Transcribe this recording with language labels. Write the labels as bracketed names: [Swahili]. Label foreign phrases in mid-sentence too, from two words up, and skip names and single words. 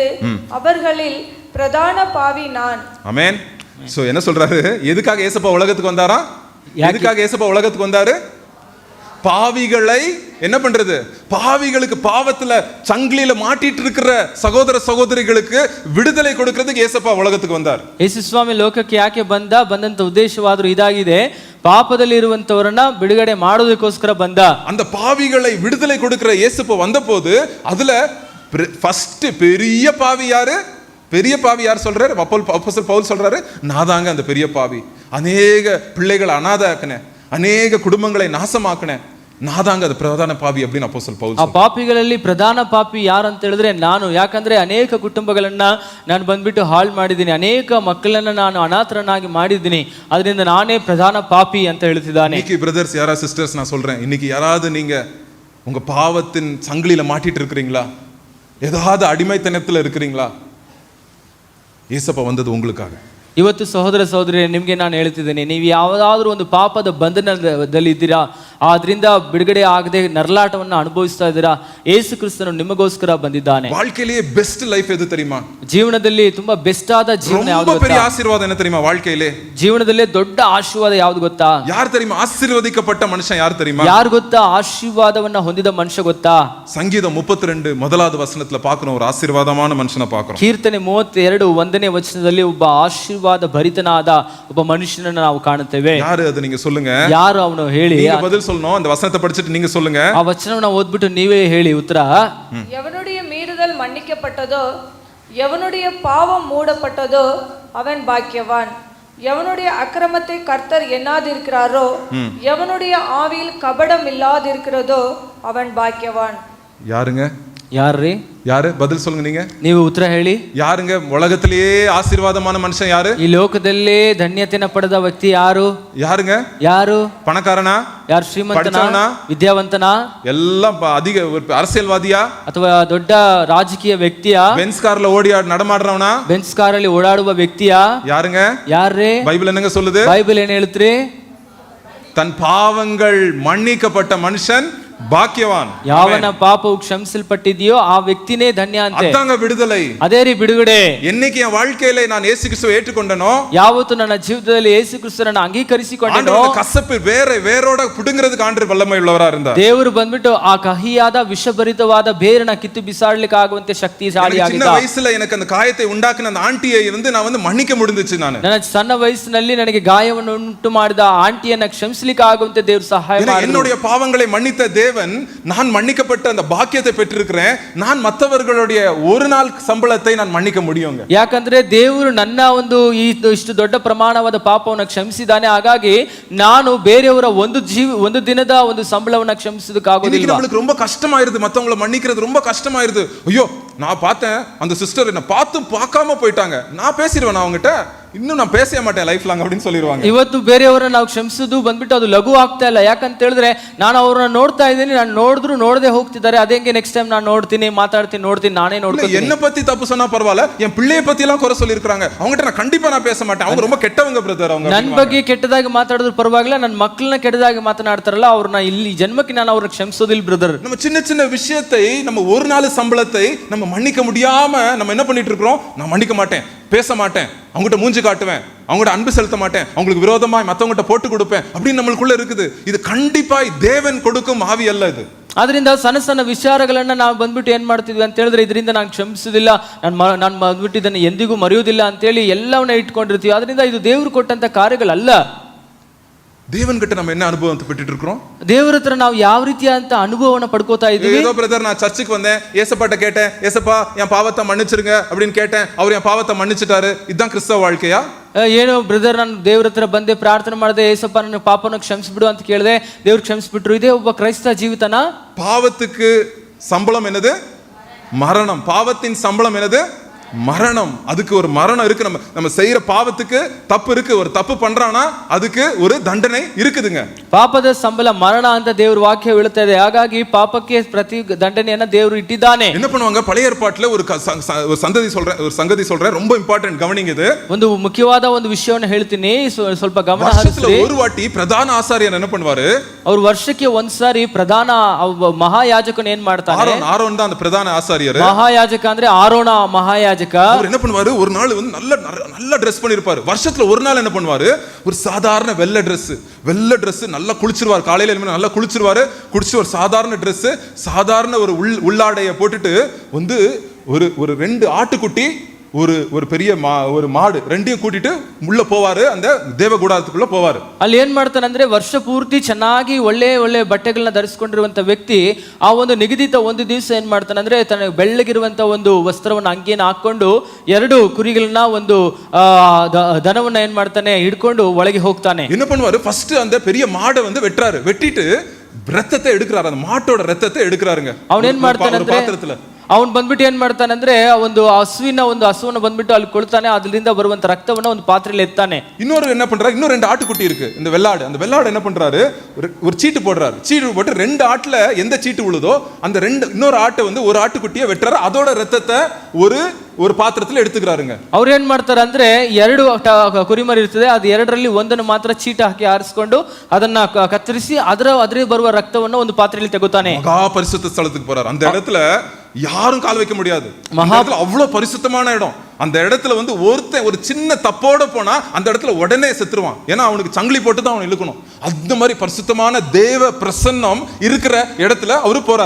[Tamil] அவர்களில் பிரதான பாவி நான். ஆமென். சோ என்ன சொல்றாரு? எதுக்காக ஏசப்பா உலகத்துக்கு வந்தாரா? எதுக்காக ஏசப்பா உலகத்துக்கு வந்தாரு? பாவிகளை என்ன பண்றது? பாவிகளுக்கு, பாவத்துல சங்கிலியில மாட்டிட்டு இருக்கிற சகோதர சகோதரிகளுக்கு விடுதலை கொடுக்கிறதுக்கு ஏசப்பா உலகத்துக்கு வந்தார். [Kannada] ಯೇಸು ಸ್ವಾಮಿ ಲೋಕಕ್ಕೆ ಯಾಕೆ ಬಂದಂತ ಉದ್ದೇಶವಾದರೂ ಇದಾಗಿದೆ, ಪಾಪದಲ್ಲಿ ಇರುವಂತವರನ್ನ ಬಿಡುಗಡೆ ಮಾಡೋದಕ್ಕೋಸ್ಕರ ಬಂದ. [Tamil] அந்த பாவிகளை விடுதலை கொடுக்கிற இயேசுப்பா வந்தபோது அதுல ஃபர்ஸ்ட் பெரிய பாவி யாரு? பெரிய பாவி யார் சொல்றாரு? அப்போஸ்தலர் பவுல் சொல்றாரு, நான் தாங்க அந்த பெரிய பாவி. அநேக பிள்ளைகளை அனாதையாக்கினேன், அநேக குடும்பங்களை நாசமாக்கினேன், நான் தாங்க அது பிரதான பாவி அப்படின்னு அப்போஸ்தலர் பவுல். [Kannada] ಆ ಪಾಪಿಗಳಲ್ಲಿ ಪ್ರಧಾನ ಪಾಪಿ ಯಾರು ಅಂತ ಹೇಳಿದ್ರೆ ನಾನು. ಯಾಕಂದ್ರೆ ಅನೇಕ ಕುಟುಂಬಗಳನ್ನ ನಾನು ಬಂದ್ಬಿಟ್ಟು ಹಾಳು ಮಾಡಿದ್ದೀನಿ, ಅನೇಕ ಮಕ್ಕಳನ್ನ ನಾನು ಅನಾಥರನ್ನಾಗಿ ಮಾಡಿದ್ದೀನಿ, ಅದರಿಂದ ನಾನೇ ಪ್ರಧಾನ ಪಾಪಿ ಅಂತ ಹೇಳ್ತಿದ್ದಾನೆ. [Tamil] இன்னைக்கு பிரதர்ஸ், யாரா சிஸ்டர்ஸ், நான் சொல்றேன், இன்னைக்கு யாராவது நீங்க உங்க பாவத்தின் சங்கிலியில மாட்டிட்டு இருக்கிறீங்களா? ஏதாவது அடிமைத்தனத்துல இருக்கிறீங்களா? ஏசப்பா வந்தது உங்களுக்காக. [Kannada] ಇವತ್ತು ಸಹೋದರ ಸಹೋದರಿ, ನಿಮಗೆ ನಾನು ಹೇಳ್ತಿದ್ದೇನೆ, ನೀವು ಯಾವುದಾದ್ರೂ ಒಂದು ಪಾಪದ ಬಂಧನದಲ್ಲಿ ಇದ್ದೀರಾ, ಆದ್ರಿಂದ ಬಿಡುಗಡೆ ಆಗದೆ ನರಳಾಟವನ್ನು ಅನುಭವಿಸ್ತಾ ಇದ್ದೀರಾ, ಯೇಸು ಕ್ರಿಸ್ತನು ನಿಮಗೋಸ್ಕರ ಬಂದಿದ್ದಾನೆ. [Tamil] வாழ்க்கையிலேயே [English] best life [Tamil] எது தெரியுமா? [Kannada] ಜೀವನದಲ್ಲಿ ತುಂಬಾ ಬೆಸ್ಟ್ ಆದ ಜೀವನ ಯಾವುದು [Tamil] ரொம்ப பெரிய ஆசீர்வாதம் என்ன தெரியுமா? வாழ்க்கையிலே [Kannada] ಜೀವನದಲ್ಲಿ ದೊಡ್ಡ ಆಶೀರ್ವಾದ ಯಾವುದು ಗೊತ್ತಾ? [Tamil] யார் தெரியுமா? ஆசீர்வதிக்கப்பட்ட மனுஷன் யார் தெரியுமா? [Kannada] ಯಾರು ಗೊತ್ತಾ? ಆಶೀರ್ವಾದವನ್ನ ಹೊಂದಿದ ಮನುಷ್ಯ ಗೊತ್ತಾ? [Tamil] சங்கீதம் 32 முதலாவது வசனத்துல பார்க்கிறோம், ஒரு ஆசீர்வாதமான மனுஷனை பார்க்கிறோம். [Kannada] ಕೀರ್ತನೆ 32 1ನೇ ವಚನದಲ್ಲಿ ಒಬ್ಬ ಆಶೀರ್ವಾದ ಭರಿತನಾದ ಒಬ್ಬ ಮನುಷ್ಯನನ್ನು ನಾವು ಕಾಣುತ್ತೇವೆ. [Tamil] யாரு அது? நீங்க சொல்லுங்க. [Kannada] ಯಾರು ಅವನು ಹೇಳಿ? [Tamil] நீங்க பதில் சொல்லணும். அந்த வசனத்தை படிச்சிட்டு நீங்க சொல்லுங்க. [Kannada] ಆ ವಚನವನ್ನ ಓದ್ಬಿಟ್ಟು ನೀವೇ ಹೇಳಿ ಉತ್ತರ. [Tamil] எவனுடைய மீறுதல் மன்னிக்கப்பட்டதோ, எவனுடைய பாவம் மூடப்பட்டதோ அவன் பாக்கியவான். எவனுடைய அக்கிரமத்தை கர்த்தர் எண்ணாதிருக்கிறாரோ, எவனுடைய ஆவியில் கபடம் இல்லாதிருக்கிறதோ அவன் பாக்கியவான். யாருங்க? [Kannada] ಯಾರ್ರೀ? [Tamil] யாரு? பதில் சொல்லுங்க. நீங்க [Kannada] ನೀವು ಉತ್ತರ ಹೇಳಿ. [Tamil] யாருங்க உலகத்திலேயே ஆசீர்வாதமான மனுஷன் யாரு? [Kannada] ಈ ಲೋಕದಲ್ಲೇ ಧನ್ಯತೆಯನ್ನು ಪಡೆದ ವ್ಯಕ್ತಿ ಯಾರು? [Tamil] யாருங்க? [Kannada] ಯಾರು? [Tamil] பணக்காரனா? [Kannada] ಯಾರು? ಶ್ರೀಮಂತನಾ? ವಿದ್ಯಾವಂತನಾ? [Tamil] எல்லாம் அதிக அரசியல்வாதியா? [Kannada] ಅಥವಾ ದೊಡ್ಡ ರಾಜಕೀಯ ವ್ಯಕ್ತಿಯಾ? [Tamil] பென்ஸ் கார்ல ஓடி நடமாடுறவனா? [Kannada] ಬೆನ್ಸ್ ಕಾರಲ್ಲಿ ಓಡಾಡುವ ವ್ಯಕ್ತಿಯಾ? [Tamil] யாருங்க? [Kannada] ಯಾರ್ರೀ? [Tamil] பைபிள் என்னங்க சொல்லுது? [Kannada] ಬೈಬಲ್ ಏನ್ ಹೇಳ್ತ್ರಿ? [Tamil] தன் பாவங்கள் மன்னிக்கப்பட்ட மனுஷன் பாக்கியவான். [Kannada] ಯಾವನ ಪಾಪವು ಕ್ಷಮಿಸಲ್ಪಟ್ಟಿದೆಯೋ ಆ ವ್ಯಕ್ತಿನೇ ಧನ್ಯ ಅಂತೆ. [Tamil] அதாங்க விடுதலை. [Kannada] ಅದೇ ರೀ ಬಿಡುಗಡೆ. [Tamil] என்னைக்கு என் வாழ்க்கையில நான் இயேசு கிறிஸ்துவை ஏற்றுக்கொண்டனோ, [Kannada] ಯಾವತ್ತು ನನ್ನ ಜೀವಿತದಲ್ಲಿ ಯೇಸು ಕ್ರಿಸ್ತನನ್ನು ಅಂಗೀಕರಿಸಿಕೊಂಡೆನೋ, [Tamil] கசப்பு வேரோட புடுங்கிறதுக்கு ஆண்டவர் வல்லமை உள்ளவரா இருந்தார். [Kannada] ದೇವರು ಬಂದ್ಬಿಟ್ಟು ಆ ಕಹಿಯಾದ ವಿಷಭರಿತವಾದ ಬೇರನ್ನ ಕಿತ್ತು ಬಿಸಾಡಲಿಕ್ಕೆ ಆಗುವಂತೆ ಶಕ್ತಿಶಾಲಿಯಾಗಿದ್ದ. [Tamil] சின்ன வயசுல எனக்கு அந்த காயத்தை உண்டாக்கின அந்த ஆண்டியை நான் மன்னிக்க முடிஞ்சிச்சு. [Kannada] ನನ್ನ ಸಣ್ಣ ವಯಸ್ಸಿನಲ್ಲಿ ನನಗೆ ಗಾಯವನ್ನು ಉಂಟು ಮಾಡಿದ ಆಂಟಿಯನ್ನ ಕ್ಷಮಿಸಲಿಕ್ಕೆ ಆಗುವಂತೆ ದೇವರು ಸಹಾಯ ಮಾಡಿದರು. [Tamil] என்னுடைய பாவங்களை மன்னித்த தேவன், நான் மன்னிக்கப்பட்ட அந்த பாக்கியத்தை பெற்றிருக்கிறேன். நான் மற்றவர்களுடைய ஒரு நாள் சம்பளத்தை நான் மன்னிக்க முடியுங்க. [Kannada] ಯಾಕಂದ್ರೆ ದೇವರು ನನ್ನ ಇಷ್ಟು ದೊಡ್ಡ ಪ್ರಮಾಣವಾದ ಪಾಪವನ್ನು ಕ್ಷಮಿಸಿದ್ದಾನೆ. ಹಾಗಾಗಿ ನಾನು ಬೇರೆಯವರ ಒಂದು ದಿನದ ಒಂದು ಸಂಬಳವನ್ನ ಕ್ಷಮಿಸೋದಕ್ಕಾಗೋದಿಲ್ಲ. [Tamil] நம்மளுக்கு ரொம்ப கஷ்டமாயிருது, மத்தவங்களை மன்னிக்கிறது ரொம்ப கஷ்டமாயிருது. ஐயோ, நான் பார்த்தேன் அந்த சிஸ்டர் என்ன பார்க்காம போயிட்டாங்க, நான் பேசிடுவேன் அவங்ககிட்ட, இன்னும் நான் பேசவே மாட்டேன் [English] life long [Tamil] அப்படின்னு சொல்லிடுவாங்க. [Kannada] ಇವತ್ತು ಬೇರೆಯವರನ್ನ ನಾವು ಕ್ಷಮಿಸೋದು ಬಂದ್ಬಿಟ್ಟು ಅದು ಲಘು ಆಗ್ತಾ ಇಲ್ಲ. ಯಾಕಂತ ಹೇಳಿದ್ರೆ ನಾನು ಅವ್ರನ್ನ ನೋಡ್ತಾ ಇದ್ದೀನಿ, ನಾನು ನೋಡಿದ್ರು ನೋಡದೆ ಹೋಗ್ತಿದ್ದಾರೆ, ಅದೇಂಗೆ [English] next time [Kannada] ನಾನು ನೋಡ್ತೀನಿ, ಮಾತಾಡ್ತೀನಿ, ನಾನೇ ನೋಡ್ತೀನಿ. [Tamil] என்ன பத்தி தப்பு சொன்னா பரவாயில்ல, என் பிள்ளைய பத்தி எல்லாம் குறை சொல்லி இருக்காங்க, அவங்ககிட்ட நான் கண்டிப்பா நான் பேச மாட்டேன், அவங்க ரொம்ப கெட்டவங்க பிரதர், அவங்க [Kannada] ನನ್ನ ಬಗ್ಗೆ ಕೆಟ್ಟದಾಗಿ ಮಾತಾಡಿದ್ರು ಪರವಾಗಿಲ್ಲ, ನನ್ನ ಮಕ್ಕಳನ್ನ ಕೆಟ್ಟದಾಗಿ ಮಾತನಾಡ್ತಾರಲ್ಲ ಅವ್ರನ್ನ ಇಲ್ಲಿ ಜನ್ಮಕ್ಕೆ ನಾನು ಅವ್ರನ್ನ ಕ್ಷಮಿಸೋದಿಲ್ಲ பிரதர். [Tamil] நம்ம சின்ன சின்ன விஷயத்தை, நம்ம ஒரு நாள் சம்பளத்தை நம்ம மன்னிக்க முடியாம நம்ம என்ன பண்ணிட்டு இருக்கிறோம்? நான் மன்னிக்க மாட்டேன், பேச மாட்டேன், அவங்ககிட்ட மூஞ்சி காட்டுவேன், அவங்ககிட்ட அன்பு செலுத்த மாட்டேன், அவங்களுக்கு விரோதமாய் மற்றவங்ககிட்ட போட்டு கொடுப்பேன் அப்படின்னு நம்மளுக்குள்ள இருக்குது. இது கண்டிப்பாய் தேவன் கொடுக்கும் ஆவி அல்ல இது. [Kannada] ಅದರಿಂದ ಸಣ್ಣ ಸಣ್ಣ ವಿಚಾರಗಳನ್ನ ನಾವು ಬಂದ್ಬಿಟ್ಟು ಏನ್ ಮಾಡ್ತಿದ್ವಿ ಅಂತ ಹೇಳಿದ್ರೆ, ಇದರಿಂದ ನಾನು ಕ್ಷಮಿಸುದಿಲ್ಲ, ನಾನು ಬಂದ್ಬಿಟ್ಟು ಇದನ್ನು ಎಂದಿಗೂ ಮರೆಯುವುದಿಲ್ಲ ಅಂತೇಳಿ ಎಲ್ಲವನ್ನ ಇಟ್ಕೊಂಡಿರ್ತೀವಿ. ಅದರಿಂದ ಇದು ದೇವರು ಕೊಟ್ಟಂತ ಕಾರ್ಯಗಳಲ್ಲ. [Tamil] தேவன் கிட்ட நம்ம என்ன அனுபவத்தை பெற்றுட்டு இருக்கிறோம்? [Kannada] ದೇವರ ಹತ್ರ ನಾವು ಯಾವ ರೀತಿಯಾದಂತ ಅನುಭವವನ್ನು ಪಡ್ಕೋತಾ ಇದ್ದೀವಿ? [Tamil] ஏதோ பிரதர், நான் சர்ச்சுக்கு வந்தேன், ஏசப்பாட்ட கேட்டேன், ஏசப்பா என் பாவத்தை மன்னிச்சிருங்க அப்படின்னு கேட்டேன், அவர் என் பாவத்தை மன்னிச்சிட்டாரு, இதுதான் கிறிஸ்தவ வாழ்க்கையா? [Kannada] ಏನು ಬ್ರದರ್, ನಾನು ದೇವ್ರ ಹತ್ರ ಬಂದೆ, ಪ್ರಾರ್ಥನೆ ಮಾಡಿದೆ, ಏಸಪ್ಪ ನನ್ನ ಪಾಪನ ಕ್ಷಮಿಸ್ಬಿಡು ಅಂತ ಕೇಳಿದೆ, ದೇವ್ರು ಕ್ಷಮಿಸ್ಬಿಟ್ರು, ಇದೇ ಒಬ್ಬ ಕ್ರೈಸ್ತ ಜೀವಿತನ? [Tamil] பாவத்துக்கு சம்பளம் என்னது? மரணம். பாவத்தின் சம்பளம் என்னது? மரணம். அதுக்கு ஒரு மரணம் இருக்கு. நம்ம செய்யற பாவத்துக்கு தப்பு இருக்கு. ஒரு தப்பு பண்றானா அதுக்கு ஒரு தண்டனை இருக்குதுங்க. [Kannada] ಪಾಪದ ಸಂಬಳ ಮರಣ ಅಂತ ದೇವ್ರ ವಾಕ್ಯ ಹೇಳುತ್ತಾ ಇದೆ. ಹಾಗಾಗಿ ಪಾಪಕ್ಕೆ ಪ್ರತಿ ದಂಡನೆಯನ್ನ ದೇವರು ಇಟ್ಟಿದ್ದಾನೆ. [Tamil] என்ன பண்ணுவாங்க, பழைய ஏற்பாட்டுல ஒரு சங்கதி சொல்றேன், ரொம்ப இம்பார்ட்டன்ட், கவனிங்க. இது [Kannada] ಒಂದು ಮುಖ್ಯವಾದ ಒಂದು ವಿಷಯವನ್ನು ಹೇಳ್ತೀನಿ, ಸ್ವಲ್ಪ ಗಮನ [Tamil] வருஷத்துல [Kannada] ಹರಿಸಿ. [Tamil] ஒரு வாட்டி பிரதான ஆசாரியர் என்ன பண்ணுவாரு, [Kannada] ಅವ್ರು ವರ್ಷಕ್ಕೆ ಒಂದ್ಸಾರಿ ಪ್ರಧಾನ ಮಹಾಯಾಜಕನು ಏನ್ ಮಾಡ್ತಾನೆ, [Tamil] ஆரோன் தான் அந்த பிரதான ஆசாரியர். [Kannada] ಮಹಾಯಾಜಕ ಅಂದ್ರೆ ಆರೋನ ಮಹಾಯಾಜಕ. [Tamil] அவர் என்ன பண்ணுவாரு, ஒரு நாள் வந்து நல்ல ட்ரெஸ் பண்ணிருப்பாரு. வருஷத்துல ஒரு நாள் என்ன பண்ணுவாரு, ஒரு சாதாரண வெள்ளை Dress நல்லா குளிச்சிருவாரு. காலையில நல்லா குளிச்சிருவாரு. குடிச்சு ஒரு சாதாரண Dress, சாதாரண ஒரு உள்ளாடைய போட்டுட்டு வந்து ஒரு 2 ஆட்டுக்குட்டி, ஒரு பெரிய ஒரு மாடு ரெண்டையும் கூட்டிட்டு உள்ள போவாரு, அந்த ದೇವಗುಡಾರத்துக்குள்ள போவாரு. [Kannada] ಅಲ್ಲಿ ಏನ್ ಮಾಡ್ತಾನೆ ಅಂದ್ರೆ ವರ್ಷ ಪೂರ್ತಿ ಚೆನ್ನಾಗಿ ಒಳ್ಳೆ ಬಟ್ಟೆಗಳನ್ನ ಧರಿಸಿಕೊಂಡಿರುವಂತ ವ್ಯಕ್ತಿ ಆ ಒಂದು ನಿಗದಿತ ಒಂದು ದಿವಸ ಏನ್ ಮಾಡ್ತಾನೆ ಅಂದ್ರೆ ತನ್ನ ಬೆಳ್ಳಗಿರುವಂತ ಒಂದು ವಸ್ತ್ರವನ್ನ ಅಂಗಿಯನ್ನು ಹಾಕೊಂಡು 2 ಕುರಿಗಳನ್ನ ಒಂದು ದನವನ್ನ ಏನ್ ಮಾಡ್ತಾನೆ ಹಿಡ್ಕೊಂಡು ಒಳಗೆ ಹೋಗ್ತಾನೆ. [Tamil] என்ன பண்ணுவாரு, ஃபர்ஸ்ட் அந்த பெரிய மாடை வந்து வெட்டிட்டு ரத்தத்தை எடுக்கிறாரு. அந்த மாட்டோட ரத்தத்தை எடுக்கிறாருங்க. [Kannada] அவன் ಏನ್ ಮಾಡ್ತಾನೆ ಅಂದ್ರೆ [Tamil] பாத்திரத்துல [Kannada] ಅವನು ಬಂದ್ಬಿಟ್ಟು ಏನ್ ಮಾಡ್ತಾನೆ ಅಂದ್ರೆ ಒಂದು ಹಸುವನ್ನ ಬಂದ್ಬಿಟ್ಟು ಅಲ್ಲಿ ಕೊಳ್ತಾನೆ, ಅದರಿಂದ ಬರುವಂತ ರಕ್ತವನ್ನ ಒಂದು ಪಾತ್ರೆಯಲ್ಲಿ ಎತ್ತಾನೆ. [Tamil] இன்னொரு என்ன பண்றாரு, இன்னும் 2 ஆட்டுக்குட்டி இருக்கு, இந்த வெள்ளாடு. அந்த வெள்ளாடு என்ன பண்றாரு, ஒரு சீட்டு போடுறாரு. சீட்டு போட்டு 2 ஆட்டுல எந்த சீட்டு விழுதோ அந்த இன்னொரு ஆட்டை வந்து ஒரு ஆட்டுக்குட்டியை வெட்டுறாரு. அதோட ரத்தத்தை ஒரு பாத்திரத்துல எடுத்துக்கிறாருங்க. [Kannada] ಅವ್ರು ಏನ್ ಮಾಡ್ತಾರೆ ಅಂದ್ರೆ 2 ಕುರಿಮರಿ ಇರ್ತದೆ, ಅದು 2ರಲ್ಲಿ ಒಂದನ್ನು ಮಾತ್ರ ಚೀಟ ಹಾಕಿ ಆರಿಸಿಕೊಂಡು ಅದನ್ನ ಕತ್ತರಿಸಿ ಅದರ ಬರುವ ರಕ್ತವನ್ನು ಒಂದು ಪಾತ್ರೆಯಲ್ಲಿ ತೆಗುತ್ತಾನೆ. [Tamil] மகா பரிசுத்த ஸ்தலத்துக்கு போறாரு. அந்த இடத்துல யாரும் கால் வைக்க முடியாது. அவ்வளவு பரிசுத்தமான இடம். அந்த இடத்துல வந்து ஒரு சின்ன தப்போட போனா அந்த இடத்துல உடனே செத்துருவான். ஏன்னா அவனுக்கு சங்கிலி போட்டு தான் அவன் இழுக்கணும். அந்த மாதிரி பரிசுத்தமான தேவ பிரசன்னம் இருக்கிற இடத்துல அவரு போறாரு.